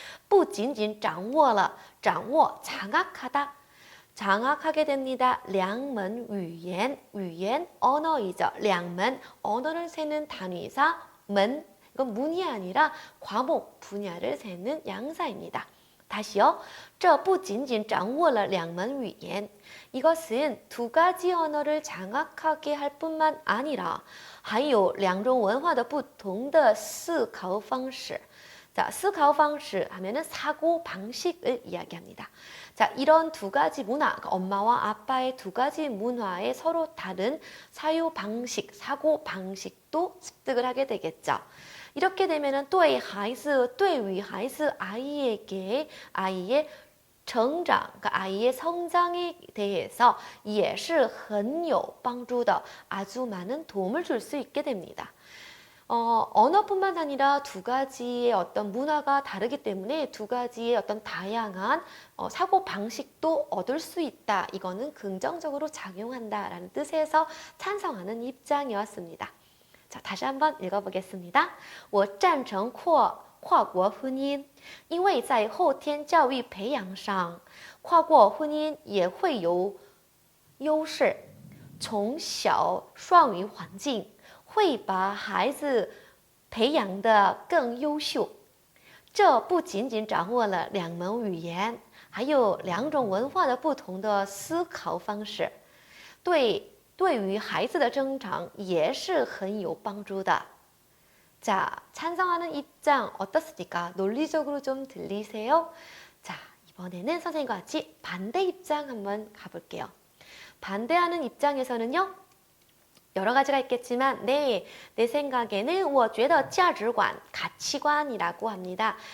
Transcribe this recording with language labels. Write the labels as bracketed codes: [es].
[zh] 不仅仅掌握了 [ko] 장악하다 장악하게 됩니다. [zh] 两门语言 [ko] 언어이죠. 两门 언어를 세는 단위사 门 이건 문이 아니라 과목 분야를 세는 양사입니다. 다시요. [zh] 这不仅仅掌握了两门语言 [ko] 이것은 두 가지 언어를 장악하게 할 뿐만 아니라 [zh] 还有两种文化的不同的思考方式 [ko] 자, 思考方式 하면은 사고 방식을 이야기합니다. 자, 이런 두 가지 문화, 그러니까 엄마와 아빠의 두 가지 문화의 서로 다른 사유 방식, 사고 방식도 습득을 하게 되겠죠. 이렇게 되면은 对孩子, [zh] 对于孩子 [ko] 아이에게 아이의成长, 그러니까 아이의 성장에 대해서 [zh] 也是很有帮助的 [ko] 아주 많은 도움을 줄 수 있게 됩니다. 언어뿐만 아니라 두 가지의 어떤 문화가 다르기 때문에 두 가지의 어떤 다양한 사고 방식도 얻을 수 있다. 이거는 긍정적으로 작용한다라는 뜻에서 찬성하는 입장이었습니다. 자, 다시 한번 읽어보겠습니다. [zh] 我赞成跨国婚姻，因为在后天教育培养上，跨国婚姻也会有优势。从小双语环境会把孩子培养得更优秀。这不仅仅掌握了两门语言，还有两种文化的不同的思考方式，对于孩子的成长也是很有帮助的。 [ko] 자, 찬성하는 입장 어떻습니까? 논리적으로 좀 들리세요? 자, 이번에는 선생님과 같이 반대 입장 한번 가볼게요. 반대하는 입장에서는요, 여러 가지가 있겠지만, 네, 내 생각에는 [zh] 我觉得价值观, [ko] 가치관이라고 합니다.